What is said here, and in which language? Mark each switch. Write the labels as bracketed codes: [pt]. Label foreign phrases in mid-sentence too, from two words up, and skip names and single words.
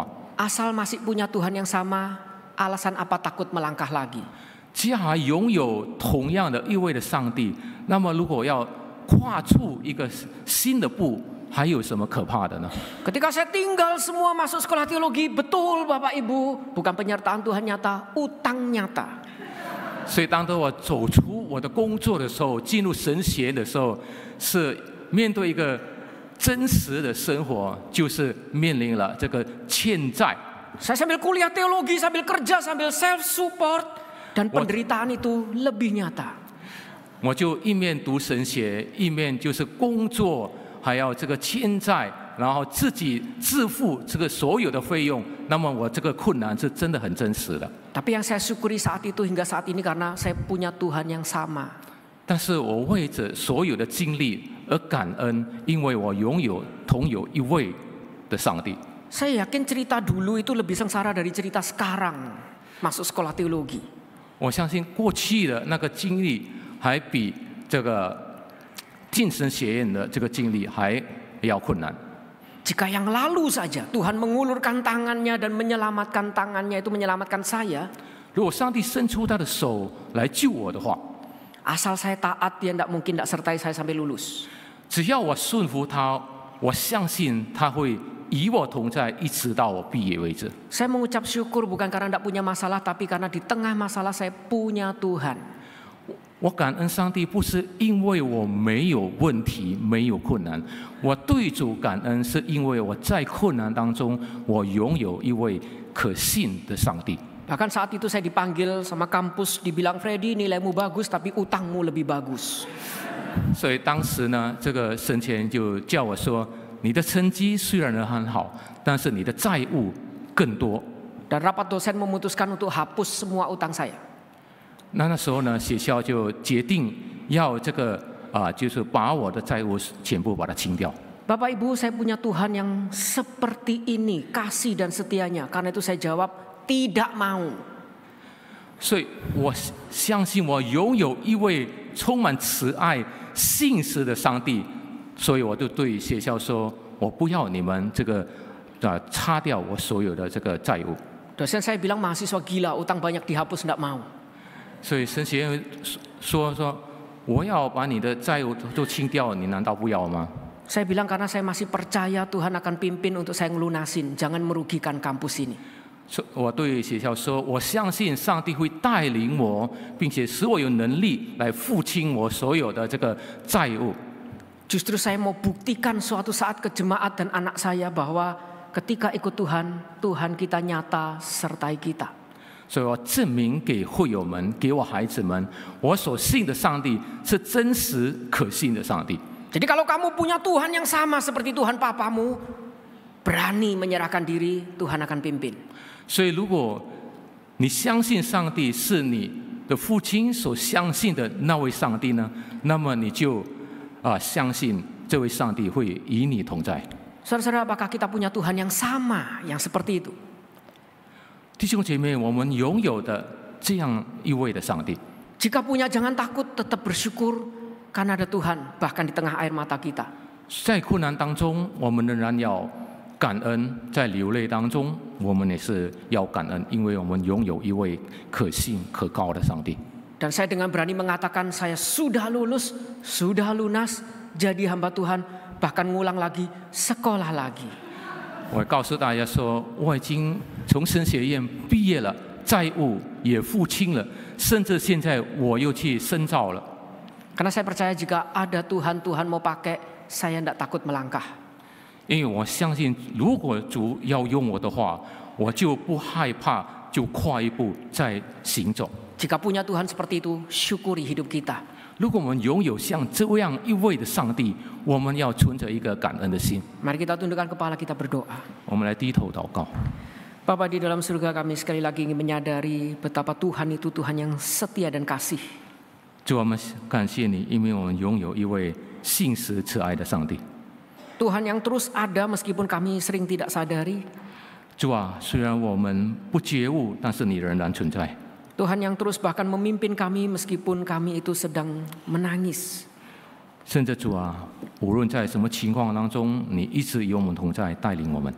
[id] Asal masih punya Tuhan yang sama, alasan apa takut melangkah lagi? [zh] 既然还拥有同样的意味的上帝，那么如果要跨出一个新的步，还有什么可怕的呢？ [id] Ketika saya tinggal semua masuk sekolah teologi, betul Bapak Ibu, bukan penyertaan Tuhan nyata, utang nyata. [zh] 所以，当我走出我的工作的时候，进入神学院的时候，是面对一个真实的生活，就是面临了这个欠债。 [id] Saya sambil kuliah teologi, sambil kerja, sambil [en] self support, [id] dan penderitaan itu lebih nyata. [zh] 我就一面读神学，一面就是工作，还要这个欠债，然后自己自负这个所有的费用。那么我这个困难是真的很真实的。 [id] Tapi yang saya syukuri saat itu hingga saat ini karena saya punya Tuhan yang sama. [zh] 但是我为着所有的经历而感恩，因为我拥有同有一位的上帝。 [id] Saya yakin cerita dulu itu lebih sengsara dari cerita sekarang masuk sekolah teologi. [zh] 我相信过去的那个经历还比这个进神学院的这个经历还要困难。 [id] Jika yang lalu saja Tuhan mengulurkan tangannya dan menyelamatkan tangannya itu menyelamatkan saya. [zh] 如果上帝伸出他的手来救我的话， [id] Asal saya taat, dia tidak mungkin tidak sertai saya sampai lulus. [zh] 只要我顺服他，我相信他会与我同在，一直到我毕业为止。 [id] Saya mengucap syukur bukan karena tidak punya masalah, tapi karena di tengah masalah saya punya Tuhan. [zh] 我感恩上帝，不是因为我没有问题、没有困难，我对主感恩，是因为我在困难当中，我拥有一位可信的上帝。 [id] Bahkan saat itu saya dipanggil sama kampus, dibilang Freddy nilaimu bagus, tapi utangmu lebih bagus. [zh] 所以当时呢，这个神前就叫我说：“你的成绩虽然很好，但是你的债务更多。” [id] Dan rapat dosen memutuskan untuk hapus semua utang saya. [zh] 那时候呢，学校就决定要这个就是把我的债务全部把它清掉。 [id] Bapak Ibu, saya punya Tuhan yang seperti ini, kasih dan setianya. Karena itu saya jawab, tidak mau. [zh] 所以我相信我拥有一位充满慈爱、信实的上帝，所以我就对学校说：“我不要你们这个擦掉我所有的这个债务。” [id] Dosen saya bilang mahasiswa gila, utang banyak dihapus, tidak mau. [zh] 所以神学院说我要把你的债务都清掉，你难道不要吗？ [id] Saya bilang karena saya masih percaya Tuhan akan pimpin untuk saya ngelunasin, jangan merugikan kampus ini. [zh] 我对学校说，我相信上帝会带领我，并且使我有能力来付清我所有的这个债务。 [id] Justru saya mau buktikan suatu saat ke jemaat dan anak saya bahwa ketika ikut Tuhan, Tuhan kita nyata sertai kita. [zh] 所以我证明给会友们，给我孩子们，我所信的上帝是真实可信的上帝。 [id] Jadi kalau kamu punya Tuhan yang sama seperti Tuhan papamu, berani menyerahkan diri, Tuhan akan pimpin. [zh] 所以，如果你相信上帝是你的父亲所相信的那位上帝呢，那么你就相信这位上帝会与你同在。 [id] Saudara-saudara, apakah kita punya Tuhan yang sama, yang seperti itu? [zh] 弟兄姐妹，我们拥有的这样一位的上帝。 [id] Jika punya, jangan takut, tetap bersyukur karena ada Tuhan, bahkan di tengah air mata kita. [zh] 在困难当中，我们仍然要感恩；在流泪当中，我们也是要感恩，因为我们拥有一位可信可靠的上帝。 [id] Dan saya dengan berani mengatakan saya sudah lulus, sudah lunas, jadi hamba Tuhan, bahkan ngulang lagi, sekolah lagi. [zh] 我告诉大家说，我已经从神学院毕业了，债务也付清了，甚至现在我又去深造了。 [id] Karena saya percaya jika ada Tuhan, Tuhan mau pakai, saya tidak takut melangkah. [zh] 因为我相信，如果主要用我的话，我就不害怕，就跨一步再行走。 [id] Jika punya Tuhan seperti itu, syukuri hidup kita. [zh] 如果我们拥有像这样一位的上帝，我们要存着一个感恩的心。 [id] Mari kita tundukkan kepala, kita berdoa. [zh] 我们来低头祷告。 [id] Bapa di dalam surga, kami sekali lagi ingin menyadari betapa Tuhan itu Tuhan yang setia dan kasih. [zh] 主，我们感谢你，因为我们拥有一位信实慈爱的上帝。 [id] Tuhan yang terus ada meskipun kami sering tidak sadari. [zh] 主啊，虽然我们不觉悟，但是你仍然存在。 [id] Tuhan yang terus bahkan memimpin kami meskipun kami itu sedang menangis. [zh] 甚至主啊，无论在什么情况当中，你一直与我们同在，带领我们。